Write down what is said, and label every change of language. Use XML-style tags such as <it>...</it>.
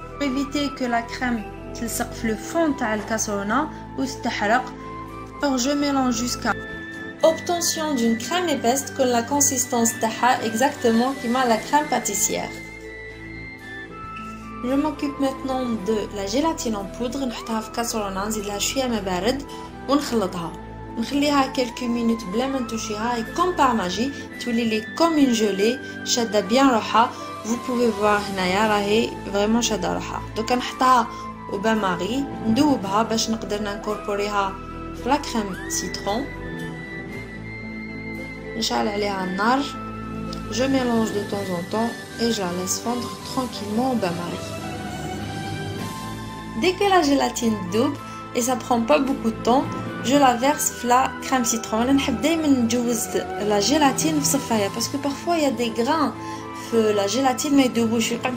<fr>Pour éviter que la crème</fr> <ar>تلصق في</ar> <fr>le fond</fr> <ar>تاع الكاسرونه وتتحرق.</ar> <fr>Alors je mélange jusqu'à obtention d'une crème épaisse que la consistance</fr> <ar>تاعها</ar> <fr>exactement comme la crème pâtissière. Je m'occupe maintenant de la gélatine en poudre.</fr> <ar>نحطها في كاسرونه, نزيد لها شويه ما بارد ونخلطها. نخليها</ar> <fr>quelques minutes</fr> <ar>بلا ما نتوشيها</ar> <fr>et comme par magie</fr> <ar>تولي لي</ar> <fr>comme une gelée</fr> <ar>شاده</ar> <fr>bien</fr> <ar>روحها.</ar> <fr>Vous pouvez voir</fr> <ar>هنايا راهي</ar> <fr>vraiment</fr> <ar>شاده روحها. دوكا نحطها</ar> <fr>au bain marie,</fr> <ar>ندوبها باش نقدر نكوربوريها في لا كريم سيترون. نشعل عليها النار.</ar> <fr>Je mélange de temps en temps et je la laisse fondre tranquillement au bain-marie. Dès que la gélatine double, et ça prend pas beaucoup de temps, je la verse dans la crème citron. Je n'aime pas la gélatine parce que parfois il y a des grains dans la gélatine mais de bouche.</fr>